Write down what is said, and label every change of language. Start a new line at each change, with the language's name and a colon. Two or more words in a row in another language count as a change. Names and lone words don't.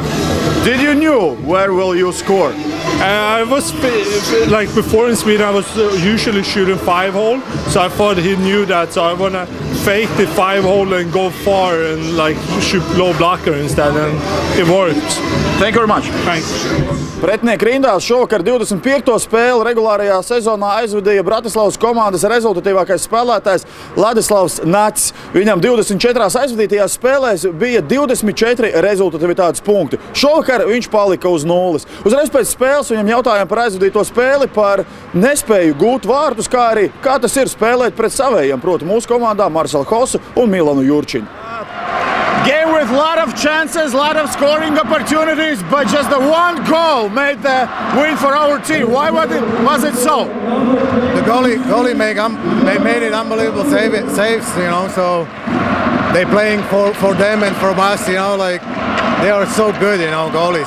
English: Did you know where will you score? I was like before in Sweden, I was usually shooting 5-hole, so I thought he knew that. So I wanna fake the 5-hole and go far and like shoot low blocker instead, and it worked. Thank you very much. Thanks.
Latvian: Pretinieki rindās šovakar 25. spēli regulārajā sezonā aizvadīja Bratislavas komandas rezultatīvākais spēlētājs Ladislavs Nacis. Viņam 24 aizvadītajās spēlēs bija 24 rezultatīvitātes punkti. Šovakar viņš palika uz 0. Uzreiz pēc spēles viņam jautājām par aizvadīto spēli, par nespēju gūt vārtus, kā arī kā tas ir spēlēt pret savējiem, proti mūsu komandā Marcelu Hosu un Milanu Jurčiņu.
English: Game with a lot of chances, a lot of scoring opportunities, but just the one goal made the win for our team. Why was it so? The goalie made it unbelievable saves, you know, so they playing for them and for us, you know, like they are so good, you know, goalies.